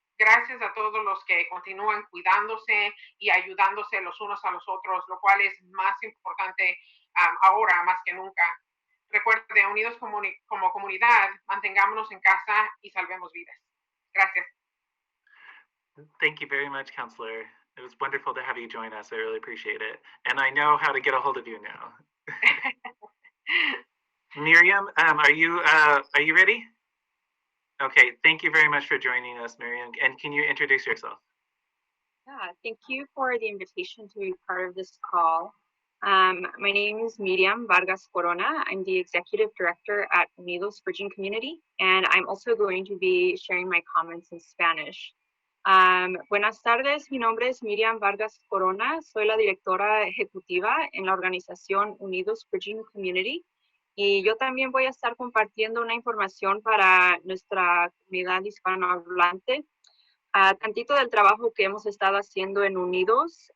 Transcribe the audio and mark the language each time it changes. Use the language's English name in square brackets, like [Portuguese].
[Spanish] Gracias a todos los que continúan cuidándose y ayudándose los unos a los otros, lo cual es más importante ahora más que nunca. Recuerde, unidos como comunidad, mantengámonos en casa y salvemos vidas. Gracias. [English] Thank you very much, Counselor. It was wonderful to have you join us. I really appreciate it. And I know how to get a hold of you now. Miriam, are you ready? Okay, thank you very much for joining us, Miriam. And can you introduce yourself? Yeah, thank you for the invitation to be part of this call. My name is Miriam Vargas Corona. I'm the Executive Director at Unidos Virgin Community, and I'm also going to be sharing my comments in Spanish. [Spanish] Buenas tardes, mi nombre es Miriam Vargas Corona, soy la directora ejecutiva en la organización Unidos Virgin Community, y yo también voy a estar compartiendo una información para nuestra comunidad hispanohablante. Tantito del trabajo que hemos estado haciendo en Unidos.